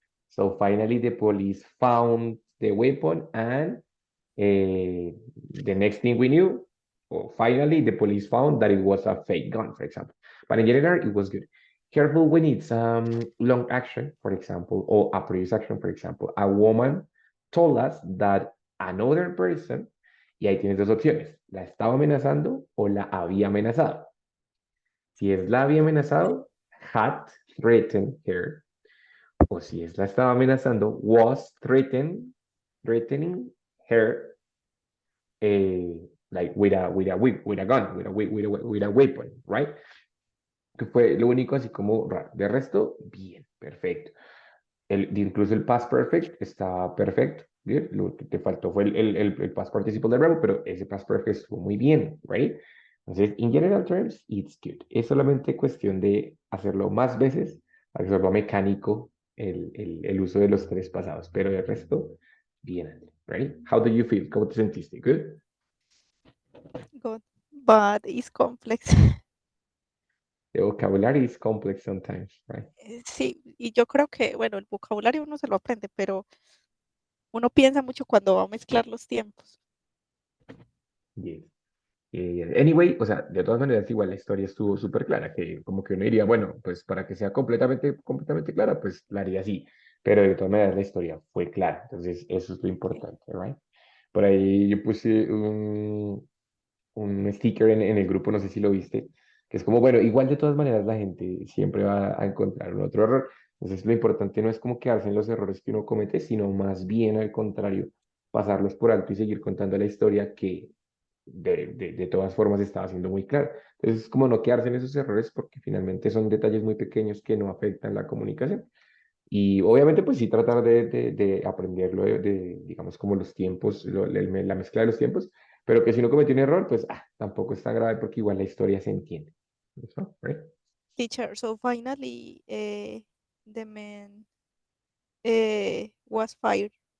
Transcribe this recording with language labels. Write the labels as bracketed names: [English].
[English] So finally, the police found the weapon, and the next thing we knew, well, finally, the police found that it was a fake gun, for example. But in general, it was good. Careful when it's long action, for example, or a previous action, for example. A woman told us that another person, [Spanish] y ahí tienes dos opciones, la estaba amenazando o la había amenazado. Si es la había amenazado, [English] had threatened her, [Spanish] o si es la estaba amenazando, [English] was threatening her, like with a gun, with a weapon, right? [Spanish] Que fue lo único así como raro. De resto, bien, perfecto. Incluso el past perfect está perfecto. Bien. Lo que te faltó fue el past participle del verbo, pero ese past perfect estuvo muy bien, right? [English] Entonces, in general terms, it's good. [Spanish] Es solamente cuestión de hacerlo más veces para que se vuelva mecánico el uso de los tres pasados, pero el resto, bien, André, right? [English] How do you feel? [Spanish] ¿Cómo te sentiste? [English] Good? good. But it's complex. The vocabulary is complex sometimes, right? [Spanish] Sí, y yo creo que, bueno, el vocabulario uno se lo aprende, pero uno piensa mucho cuando va a mezclar los tiempos. [English] Yes. [Spanish] Anyway, o sea, de todas maneras, igual la historia estuvo súper clara, que como que uno diría, bueno, pues para que sea completamente clara, pues la haría así, pero de todas maneras la historia fue clara, entonces eso es lo Sí. importante, ¿right? Por ahí yo puse un sticker en el grupo, no sé si lo viste, que es como, bueno, igual de todas maneras la gente siempre va a encontrar un otro error, entonces lo importante no es como quedarse en los errores que uno comete, sino más bien al contrario, pasarlos por alto y seguir contando la historia que de todas formas estaba siendo muy claro. Entonces, es como no quedarse en esos errores porque finalmente son detalles muy pequeños que no afectan la comunicación. Y obviamente, pues sí, tratar de aprenderlo, digamos, como los tiempos, la mezcla de los tiempos, pero que si no cometió un error, pues tampoco es tan grave porque igual la historia se entiende. ¿Eso? ¿Right? [English] Teacher, so finally, the man was fired.